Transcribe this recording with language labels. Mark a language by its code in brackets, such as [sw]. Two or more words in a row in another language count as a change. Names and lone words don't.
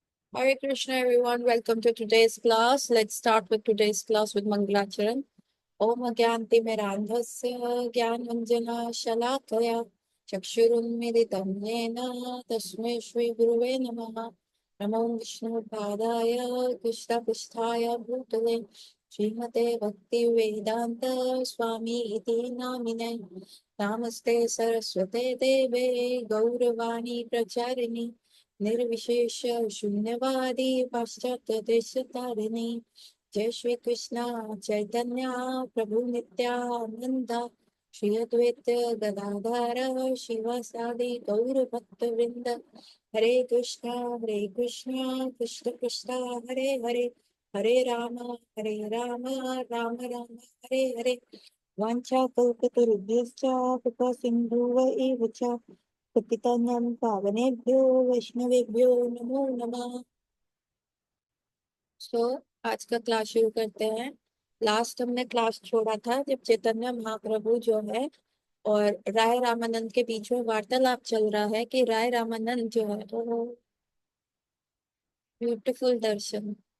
[en] Hare Krishna, everyone. Welcome to today's class. Let's start with today's class with Mangalacharan. [sa] ओम् अज्ञानति मिरान्धस्य ज्ञानाञ्जन शलाकया चक्षुरुन्मीलितं येन तस्मै श्री गुरवे नमः नमो विष्णु पादाय कृष्ण प्रेष्ठाय भूतले श्रीमते भक्ति वेदान्त स्वामि इति नामिने नमस्ते सारस्वते देवे गौरवाणी प्रचारिणे निर्विशेष शून्यवादी पाश्चात्य देश तारिणी जय श्री कृष्ण चैतन्य प्रभु नित्यानंद श्री अद्वैत गदाधर शिवासादि गौर भक्त वृंद हरे कृष्ण कृष्ण कृष्ण हरे हरे हरे राम राम राम हरे हरे वाञ्छाकल्पतरुभ्यश्च कृपा सिन्धुव एव च पतितानां पावनेभ्यो वैष्णवेभ्यो नमो नमः। [hi] सो आज का क्लास शुरू करते हैं। लास्ट हमने क्लास छोड़ा था जब चैतन्य महाप्रभु जो है और राय रामानंद के बीच में वार्तालाप चल रहा है कि राय रामानंद जो है वो ब्यूटीफुल दर्शन।